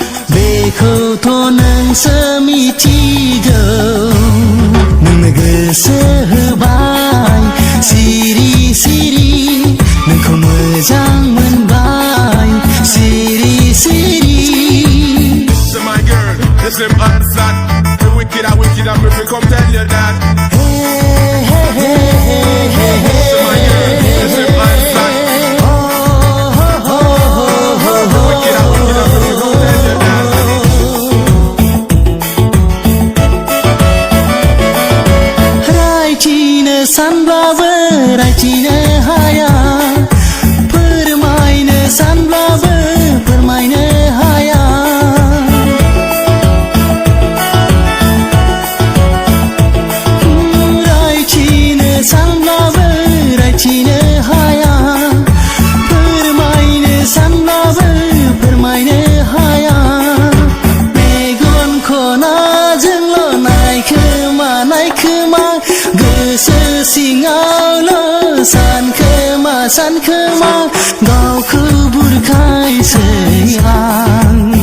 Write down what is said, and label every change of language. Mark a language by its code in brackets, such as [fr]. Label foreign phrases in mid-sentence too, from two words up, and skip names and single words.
[brx] बेखौथ' नोंसो मिथिगौ नोंनो गोसो होबाय सिरि सिरि नोंखौ मोजां मोनबाय सिरि सिरि [en] Listen, understand, the wicked are wicked and if we come tell you that. Hey, hey, hey, hey, hey, hey. Listen, my girl, listen, understand. The wicked are wicked and if we come tell you that. [brx] रायथिनो सानब्लाबो रायथिनो हाया फोरमायनो सानब्लाबो फोरमायनो हाया सानब्लाबो रायथिनो हाया फोरमायनो सानब्लाबो फोरमायनो हाया मेगन खनाजोंल' नायखोमा गोसो सिङावल' सानखोमा गावखौ बुरखायसै आं